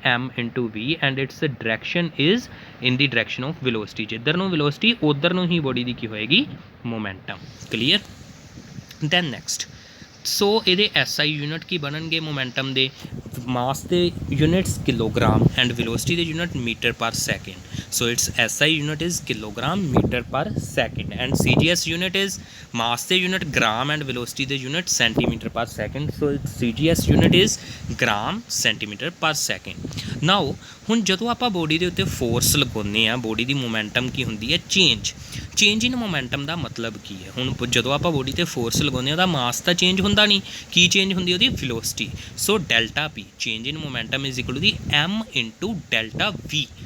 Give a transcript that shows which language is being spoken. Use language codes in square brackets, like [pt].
[en] m into v and its direction is in the direction of velocity. [pa] ਜਿੱਧਰ ਨੂੰ velocity ਉੱਧਰ ਨੂੰ ਹੀ body ਦੀ ਕੀ ਹੋਏਗੀ? ਮੋਮੈਂਟਮ। ਕਲੀਅਰ? ਦੈਨ ਨੈਕਸਟ, ਸੋ ਇਹਦੇ SI ਯੂਨਿਟ ਕੀ ਬਣਨਗੇ ਮੋਮੈਂਟਮ ਦੇ? ਮਾਸ ਦੇ ਯੂਨਿਟਸ ਕਿਲੋਗ੍ਰਾਮ ਐਂਡ ਵੈਲੋਸਿਟੀ ਦੇ ਯੂਨਿਟ ਮੀਟਰ ਪਰ second. [en] So its SI unit is kilogram meter per second and CGS unit is mass the unit gram and velocity the unit centimeter per second. So its CGS unit is gram centimeter per second. [pa] Now ਹੁਣ ਜਦੋਂ ਆਪਾਂ body ਦੇ ਉੱਤੇ force ਲਗਾਉਂਦੇ ਹਾਂ, body ਦੀ momentum ਕੀ ਹੁੰਦੀ ਹੈ? Change ਇਨ momentum ਦਾ ਮਤਲਬ ਕੀ ਹੈ? ਹੁਣ ਜਦੋਂ ਆਪਾਂ ਬੋਡੀ ਤੇ ਫੋਰਸ ਲਗਾਉਂਦੇ ਹਾਂ ਉਹਦਾ ਮਾਸ ਤਾਂ ਚੇਂਜ ਹੁੰਦਾ ਨਹੀਂ, ਕੀ ਚੇਂਜ ਹੁੰਦੀ? ਉਹਦੀ velocity. [en] So delta p change in momentum is equal to the m into delta v।